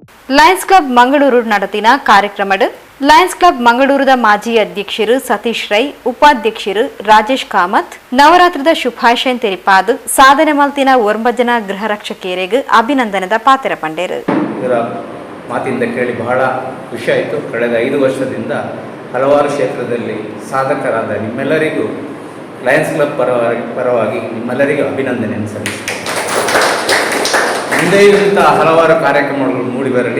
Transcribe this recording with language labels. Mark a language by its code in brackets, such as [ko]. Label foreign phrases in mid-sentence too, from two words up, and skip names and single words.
[tcy] ಲಯನ್ಸ್ ಕ್ಲಬ್ ಮಂಗಳೂರು ನಡತಿನ ಕಾರ್ಯಕ್ರಮಡ್ ಲಯನ್ಸ್ ಕ್ಲಬ್ ಮಂಗಳೂರದ ಮಾಜಿ ಅಧ್ಯಕ್ಷರು ಸತೀಶ್ ರೈ, ಉಪಾಧ್ಯಕ್ಷರು ರಾಜೇಶ್ ಕಾಮತ್ ನವರಾತ್ರದ ಶುಭಾಶಯ ತೆರಿಪಾದು ಸಾಧನೆ ಮಲ್ತಿನ 9 ಜನ ಗೃಹ ರಕ್ಷಕಿಯರಿಗೆ ಅಭಿನಂದನದ ಪಾತ್ರ ಪಂಡೇರು. [kn] ಇವರ ಮಾತಿಂದ ಕೇಳಿ ಬಹಳ ಖುಷಿ ಆಯಿತು. ಕಳೆದ 5 ವರ್ಷದಿಂದ ಹಲವಾರು ಕ್ಷೇತ್ರದಲ್ಲಿ ಸಾಧಕರಾದ ನಿಮ್ಮೆಲ್ಲರಿಗೂ ಲಯನ್ಸ್ ಕ್ಲಬ್ ಪರವಾಗಿ ನಿಮ್ಮೆಲ್ಲರಿಗೂ ಅಭಿನಂದನೆಯನ್ನು ಸಲ್ಲಿಸುತ್ತೇನೆ. ಮುಂದೆ ಇಂಥ ಹಲವಾರು ಕಾರ್ಯಕ್ರಮಗಳು ಮೂಡಿಬರಲಿ.